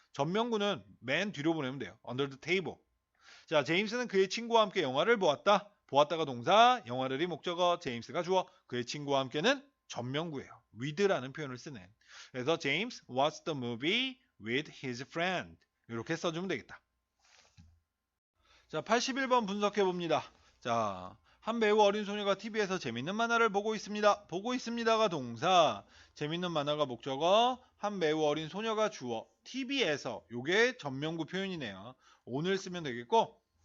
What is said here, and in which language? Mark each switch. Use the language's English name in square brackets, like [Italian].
[Korean] 전명구는 맨 뒤로 보내면 돼요. [English] under the table. [Korean] 자, 제임스는 그의 친구와 함께 영화를 보았다. 보았다가 동사, 영화를이 목적어, 제임스가 주어. 그의 친구와 함께는 전명구예요. with라는 표현을 쓰네. 그래서 [English] James watched the movie with his friend. [Korean] 이렇게 써주면 되겠다. 자, 81번 분석해 봅니다. 자, 한 매우 어린 소녀가 TV에서 재밌는 만화를 보고 있습니다. 보고 있습니다가 동사, 재밌는 만화가 목적어, 한 매우 어린 소녀가 주어. TV에서 요게 전명구 표현이네요. 오늘 쓰면 되겠고.